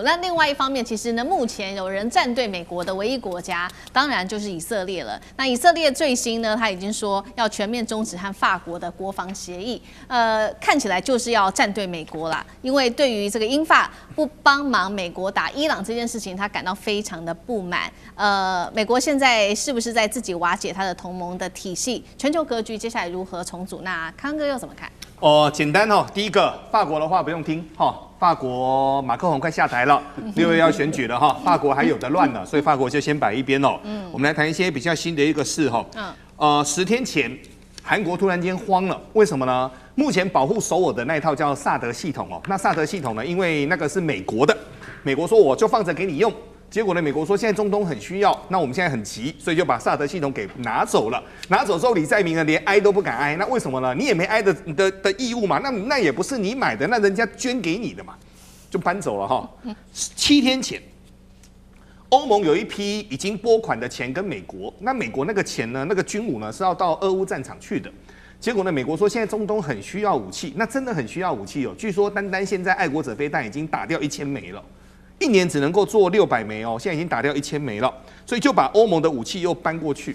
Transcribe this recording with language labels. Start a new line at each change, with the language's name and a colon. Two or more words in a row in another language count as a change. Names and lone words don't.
Chinese: 那另外一方面，其實呢，目前有人站對美國的唯一國家，當然就是以色列了。那以色列最新呢，他已經說要全面終止和法國的國防協議，看起來就是要站對美國啦。因為對於這個英法不幫忙美國打伊朗這件事情，他感到非常的不滿。美國現在是不是在自己瓦解他的同盟的體系？全球格局接下來如何重組？那康哥又怎麼看？簡單第一個法國的話不用聽法國馬克宏快下台了，6月要選舉了法國還有的亂了，所以法國就先擺一邊我們來談一些比較新的一個事10天前，韓國突然間慌了，為什麼呢？目前保護首爾的那一套叫薩德系統那薩德系統呢，因為那個是美國的，美國說我就放着給你用。結果呢？美國說現在中東很需要，那我們現在很急，所以就把薩德系統給拿走了。拿走之後，李在明呢連挨都不敢挨，那為什麼呢？你也沒挨的義務嘛，那也不是你買的，那人家捐給你的嘛，就搬走了7天前，歐盟有一批已經撥款的錢跟美國，那美國那個錢呢，那個軍武呢是要到俄烏戰場去的。結果呢，美國說現在中東很需要武器，那真的很需要武器據說單現在愛國者飛彈已經打掉1000枚了。1年只能夠做600枚現在已經打掉1000枚了，所以就把歐盟的武器又搬過去。